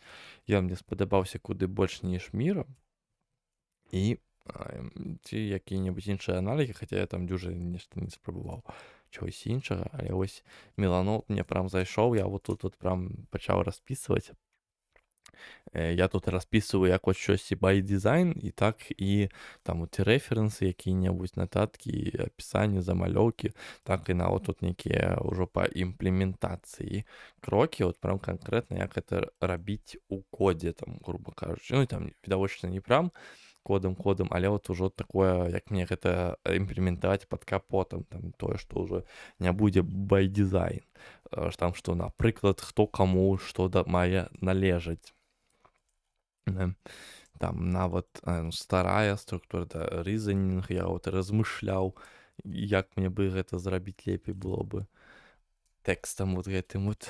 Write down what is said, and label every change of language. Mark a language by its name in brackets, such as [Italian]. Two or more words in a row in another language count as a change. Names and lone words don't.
[Belarusian] Ён мне спадабаўся куды больш ніж Miro. І ці якія-небудзь іншыя аналігі, хаця я там дужа нешта не спрабаваў чогось іншага, але вось Milanote мне прям зайшоў, я вот тут прям пачаў распісваць. Я тут распісваю як от щось [English] by design, [Belarusian] і так і там от рэферэнсы, якія-небудзь нататкі, апісанні, замалёўкі, так і нават тут нейкія ўжо па імплементацыі крокі, от прям канкрэтна як гэта рабіць у кодзе, там, грубо кажучы. Ну і там відавочна не прям кодам, але вот ужо такое, як мне гэта імплементаваць пад капотам, там тое, што ўжо не будзе [English] by design, [Belarusian] там што, напрыклад, хто каму што мае належаць. Там нават старая структура, да, рэзанінг, я вот размышляў, як мне бы гэта зрабіць лепей было бы тэкстам вот гэтым вот.